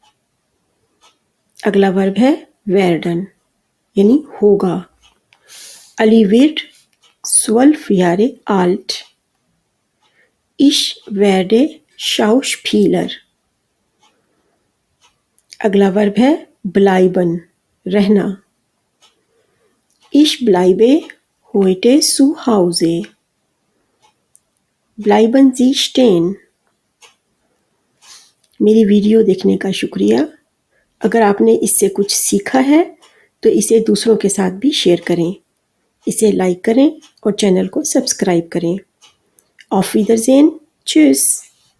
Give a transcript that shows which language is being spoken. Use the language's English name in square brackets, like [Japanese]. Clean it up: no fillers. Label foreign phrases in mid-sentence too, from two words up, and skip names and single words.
[Urdu] اگلا ورب ہے werden یعنی ہوگا. [German] Ali wird 12 Jahre alt। Ich werde Schauspieler। [Urdu] اگلا ورب ہے bleiben رہنا. [German] Ich bleibe heute zu Hause। Bleiben Sie stehen। [Urdu] میری ویڈیو دیکھنے کا شکریہ. اگر آپ نے اس سے کچھ سیکھا ہے تو اسے دوسروں کے ساتھ بھی شیئر کریں، اسے لائک کریں اور چینل کو سبسکرائب کریں. [German] Auf Wiedersehen, tschüss।